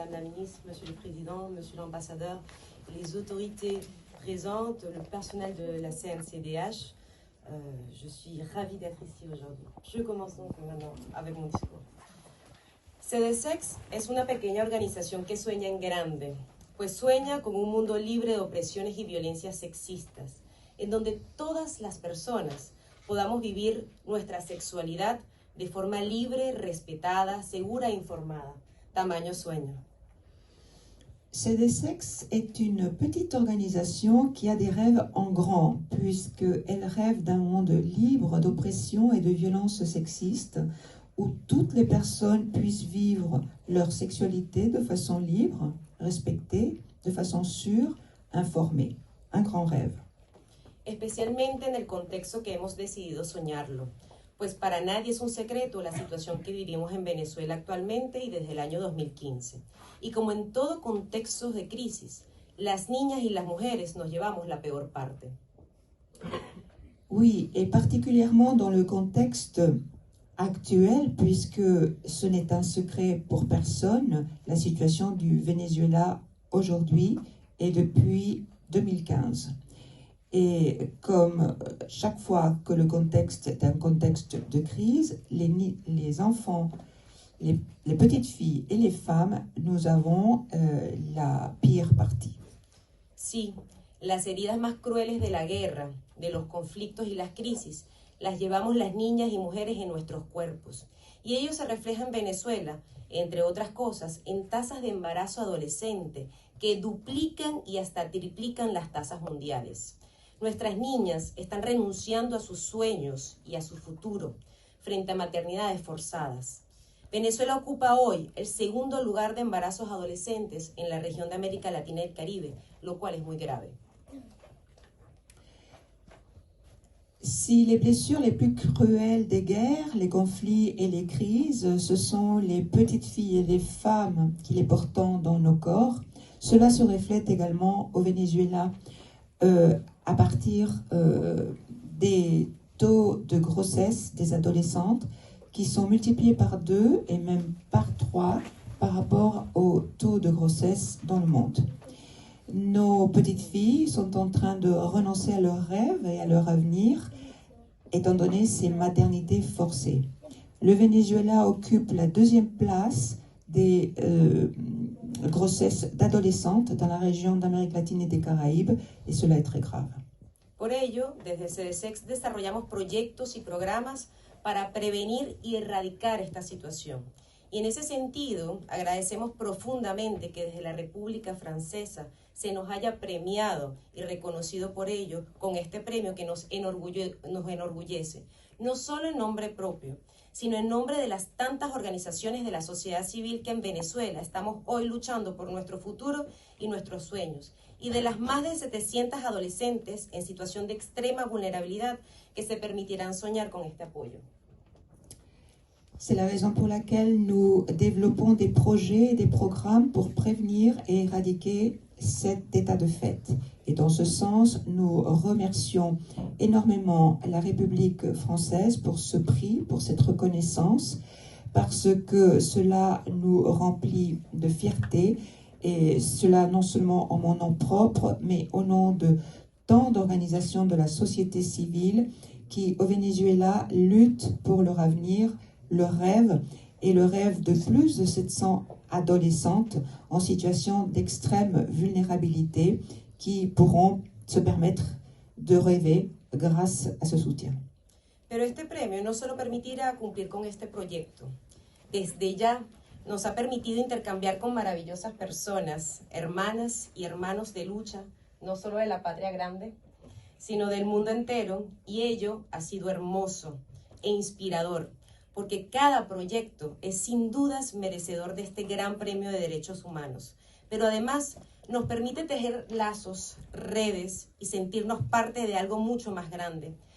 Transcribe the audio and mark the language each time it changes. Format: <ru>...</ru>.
<fr>Madame la Ministre, Monsieur le Président, Monsieur l'Ambassadeur, les autorités présentes, le personnel de la CNCDH. Je suis ravie d'être ici aujourd'hui. Je commence donc maintenant avec mon discours.</fr> <es>CDSEX es una pequeña organización que sueña en grande, pues sueña con un mundo libre de opresiones y violencias sexistas, en donde todas las personas podamos vivir nuestra sexualidad de forma libre, respetada, segura e informada. Tamaño sueño.</es> <fr>CDSEX est une petite organisation qui a des rêves en grand, puisqu'elle rêve d'un monde libre d'oppression et de violences sexistes, où toutes les personnes puissent vivre leur sexualité de façon libre, respectée, de façon sûre, informée. Un grand rêve.</fr> <es>Especialmente en el contexto que hemos decidido soñarlo, pues para nadie es un secreto la situación que vivimos en Venezuela actualmente y desde el año 2015. Y como en todo contexto de crisis, las niñas y las mujeres nos llevamos la peor parte.</es> <fr>Oui, et particulièrement dans le contexte actuel, puisque ce n'est un secret pour personne, la situation du Venezuela aujourd'hui et depuis 2015. Et comme chaque fois que le contexte est un contexte de crise, les enfants, les petites filles et les femmes, nous avons la pire partie.</fr> <es>Sí, las heridas más crueles de la guerra, de los conflictos y las crisis, las llevamos las niñas y mujeres en nuestros cuerpos. Y ello se refleja en Venezuela, entre otras cosas, en tasas de embarazo adolescente que duplican y hasta triplican las tasas mundiales. Nuestras niñas están renunciando a sus sueños y a su futuro frente a maternidades forzadas. Venezuela ocupa hoy el segundo lugar de embarazos adolescentes en la región de América Latina y el Caribe, lo cual es muy grave.</es> <fr>Si les blessures les plus cruelles des guerres, les conflits et les crises, ce sont les petites filles et les femmes qui les portent dans nos corps, cela se reflète également au Venezuela à partir des taux de grossesse des adolescentes qui sont multipliés par 2 et même par 3 par rapport au taux de grossesse dans le monde. Nos petites filles sont en train de renoncer à leurs rêves et à leur avenir, étant donné ces maternités forcées. Le Venezuela occupe la 2e place des grossesses d'adolescentes dans la région d'Amérique latine et des Caraïbes, et cela est très grave.</fr> <es>Por ello, desde CDSEX desarrollamos proyectos y programas para prevenir y erradicar esta situación. Y en ese sentido, agradecemos profundamente que desde la República Francesa se nos haya premiado y reconocido por ello con este premio que nos enorgullece, no solo en nombre propio, sino en nombre de las tantas organizaciones de la sociedad civil que en Venezuela estamos hoy luchando por nuestro futuro y nuestros sueños, y de las más de 700 adolescentes en situación de extrema vulnerabilidad que se permitirán soñar con este apoyo.</es> <fr>C'est la raison pour laquelle nous développons des projets et des programmes pour prévenir et éradiquer cet état de fait. Et dans ce sens, nous remercions énormément la République française pour ce prix, pour cette reconnaissance, parce que cela nous remplit de fierté, et cela non seulement en mon nom propre, mais au nom de tant d'organisations de la société civile qui, au Venezuela, luttent pour leur avenir, leur rêve et le rêve de plus de 700 adolescentes en situation d'extrême vulnérabilité qui pourront se permettre de rêver grâce à ce soutien.</fr> <es>Pero este premio no solo permitirá cumplir con este proyecto. Desde ya nos ha permitido intercambiar con maravillosas personas, hermanas y hermanos de lucha, no solo de la patria grande, sino del mundo entero, y ello ha sido hermoso e inspirador, porque cada proyecto es sin dudas merecedor de este gran premio de derechos humanos, pero además nos permite tejer lazos, redes y sentirnos parte de algo mucho más grande,</es>